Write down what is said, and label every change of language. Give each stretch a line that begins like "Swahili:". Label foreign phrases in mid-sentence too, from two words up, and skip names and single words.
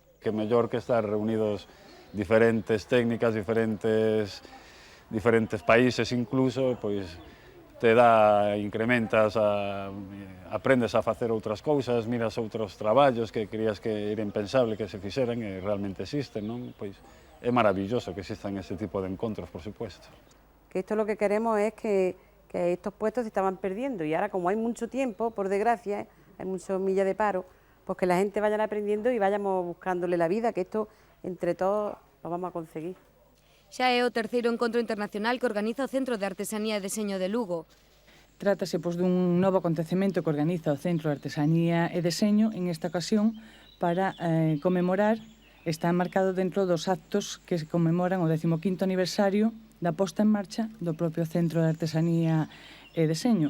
Galician: Que mellor que estar reunidos diferentes técnicas, diferentes países incluso, pois te incrementas, aprendes a facer outras cousas, miras outros traballos que creías que era impensable que se fixeran e realmente existen, non? Pois é maravilloso que existan ese tipo de encontros,
Spanish: por supuesto. Que esto lo que queremos es que estos puestos se estaban perdiendo y ahora como hay mucho tiempo, por desgracia, hay muchos millas de paro, pues que la gente vaya aprendiendo y vayamos buscándole la vida, que esto entre todos lo vamos a conseguir.
Galician: Xa é o terceiro encontro internacional que organiza o Centro de Artesanía e Deseño de Lugo. Trátase dun novo acontecemento que organiza o Centro de Artesanía e Deseño en esta ocasión para conmemorar, está marcado dentro dos actos que se conmemoran o 15º aniversario da posta en marcha do propio Centro de Artesanía e Deseño.